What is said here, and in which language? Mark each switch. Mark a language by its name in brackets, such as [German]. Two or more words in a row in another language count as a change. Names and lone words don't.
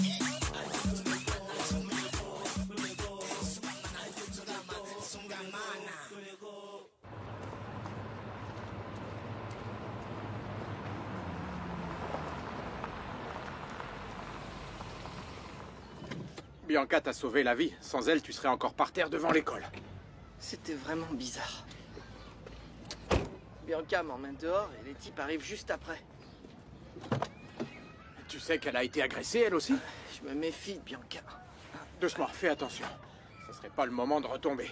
[Portuguese] Ai, meu negócio, meu negócio, meu negócio. Ai, meu negócio, sungamana. [French] Bianca t'a sauvé la vie. Sans elle, tu serais encore par terre devant l'école. C'était vraiment bizarre. Bianca m'emmène dehors et les types arrivent juste après. Tu sais qu'elle a été agressée, elle aussi? Je me méfie de Bianca. Doucement, fais attention. Ce serait pas le moment de retomber.